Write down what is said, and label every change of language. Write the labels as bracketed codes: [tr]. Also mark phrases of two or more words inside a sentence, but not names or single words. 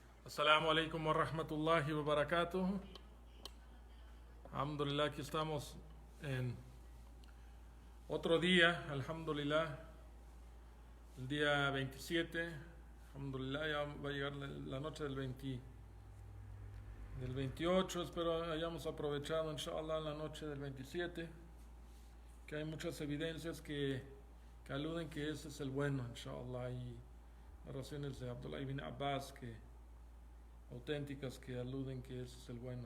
[ar] السلام عليكم ورحمة الله وبركاته. Alhamdulillah, [es] aquí estamos en otro día, alhamdulillah, el día 27. Alhamdulillah, ya va a llegar la noche del 28. Espero hayamos aprovechado, inshallah, la noche del 27, que hay muchas evidencias que aluden que ese es el bueno, inshallah, y narraciones de Abdullah ibn Abbas auténticas que aluden que ese es el bueno.